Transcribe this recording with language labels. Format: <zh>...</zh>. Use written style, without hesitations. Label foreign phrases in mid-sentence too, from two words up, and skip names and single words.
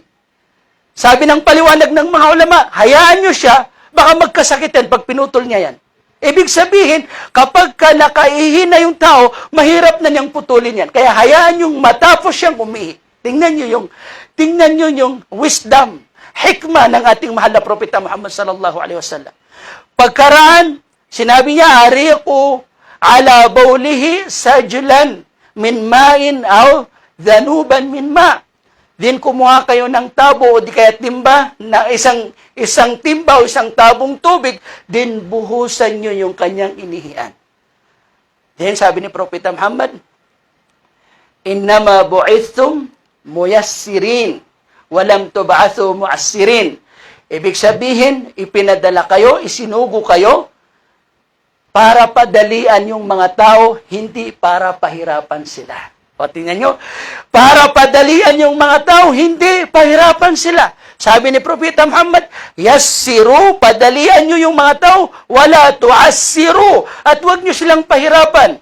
<tl>Sabi ng paliwanag ng mga ulama, hayaan nyo siya, baka magkasakitan pag pinutol niya yan. Ibig sabihin, kapag ka nakaihina yung tao, mahirap na niyang putulin yan. Kaya hayaan yung matapos siyang umihi. Tingnan nyo yung wisdom, hikmah ng ating mahal na propeta Muhammad</tl> <ar>sallallahu alaihi wasallam.</ar> <tl>Pagkaraan, sinabi niya,</tl> <ar>ariqu ala bawlihi sajlan min ma'in aw dhanuban min ma'.</ar> <tl>Din kumuha kayo ng tabo o di kaya timba, na isang timba o isang tabong tubig, din buhusan nyo yung kanyang inihian. Then sabi ni Propeta Muhammad,</tl> <ar>innama bu'ithum muyassirin, walam tub'athu mu'assirin.</ar> <tl>Ibig sabihin, ipinadala kayo, isinugo kayo, para padalian yung mga tao, hindi para pahirapan sila. O, tingnan nyo, para padalian yung mga tao, hindi pahirapan sila. Sabi ni Propeta Muhammad, yassiru, padalian nyo yung mga tao,</tl> <ar>wala tu'assiru,</ar> <tl>at huwag nyo silang pahirapan.</tl>